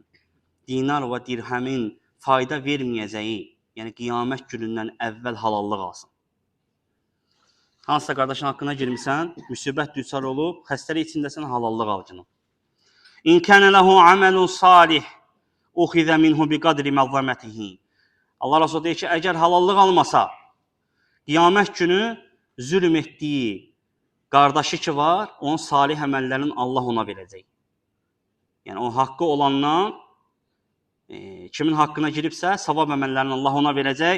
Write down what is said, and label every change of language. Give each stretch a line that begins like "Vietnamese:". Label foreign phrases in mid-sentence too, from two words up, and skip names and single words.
Azerbaijani: Dinar və dirhəmin fayda verməyəcəyi, yəni qiyamət günündən əvvəl halallıq alsın. Hansısa qardaşın haqqına girmişsən, müsibət düçar olub, xəstəlik içindəsən, halallıq alcını.
Arabic: إن كان له عمل صالح أخذ منه بقدر مظلمته.
Azerbaijani: Allah Resulü deyir ki, əgər halallıq almasa, qiyamət günü zülm etdiyi qardaşı ki var, onun salih əməllərin Allah ona verəcək. Yəni, o haqqı olandan, kimin haqqına giribsə, savab əməllərini Allah ona verəcək.